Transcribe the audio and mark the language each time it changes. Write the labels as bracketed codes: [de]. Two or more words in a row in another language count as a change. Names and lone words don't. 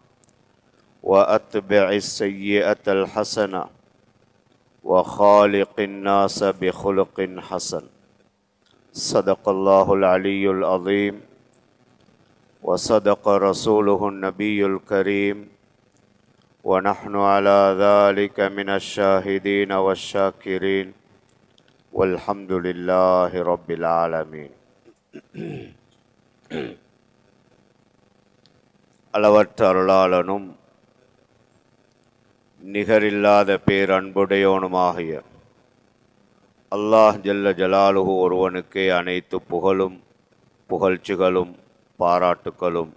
[ar] وأتبع السيئة الحسنة وخالق الناس بخلق حسن صدق الله العلي العظيم وصدق رسوله النبي الكريم ونحن على ذلك من الشاهدين والشاكرين والحمد لله رب العالمين. [ta] அளவற்ற அருளாளனும் நிகரில்லாத பேரன்புடையோனுமாகிய அல்லாஹ் [ar] جل جلاله [ta] ஒருவனுக்கே அனைத்து புகழும் புகழ்ச்சிகளும் பாராட்டுக்களும்.